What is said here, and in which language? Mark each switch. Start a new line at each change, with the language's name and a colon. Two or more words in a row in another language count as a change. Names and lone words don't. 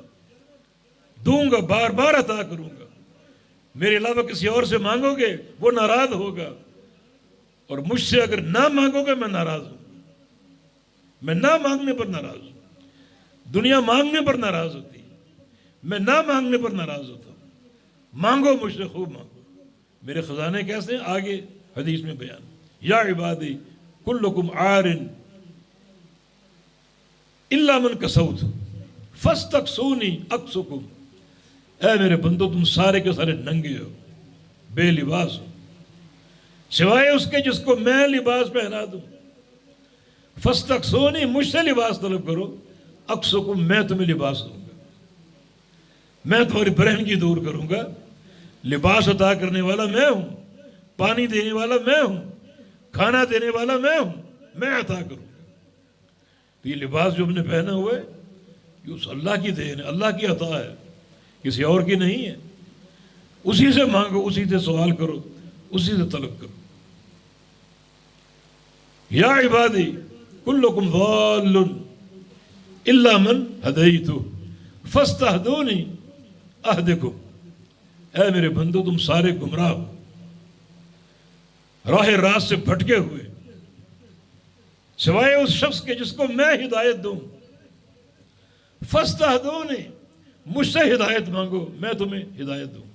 Urdu: دوں گا، بار بار عطا کروں گا. میرے علاوہ کسی اور سے مانگو گے وہ ناراض ہوگا، اور مجھ سے اگر نہ مانگو گے میں ناراض ہوں. میں نہ مانگنے پر ناراض ہوں. دنیا مانگنے پر ناراض ہوتی ہے، میں نہ مانگنے پر ناراض ہوتا ہوں. مانگو مجھ سے، خوب مانگو. میرے خزانے کیسے ہیں؟ آگے حدیث میں بیان.
Arabic: یا عبادی کلکم عار الا من کسوت فاستکسونی اکسکم.
Urdu: اے میرے بندو، تم سارے کے سارے ننگے ہو، بے لباس ہو، سوائے اس کے جس کو میں لباس پہنا دوں. فاستکسونی، مجھ سے لباس طلب کرو. اکسکم، میں تمہیں لباس دوں گا، میں تمہاری برہنگی دور کروں گا. لباس عطا کرنے والا میں ہوں، پانی دینے والا میں ہوں، کھانا دینے والا میں ہوں، میں عطا کروں گا. تو یہ لباس جو ہم نے پہنا ہوا ہے یہ اس اللہ کی دین ہے، اللہ کی عطا ہے، کسی اور کی نہیں ہے. اسی سے مانگو، اسی سے سوال کرو، اسی سے طلب کرو.
Arabic: یا عبادی کلکم ضال الا من ہدیتہ فاستہدونی اہدکم.
Urdu: اے میرے بندو، تم سارے گمراہ ہو، راہ راست سے بھٹکے ہوئے، سوائے اس شخص کے جس کو میں ہدایت دوں. فاستہدونی، مجھ سے ہدایت مانگو، میں تمہیں ہدایت دوں.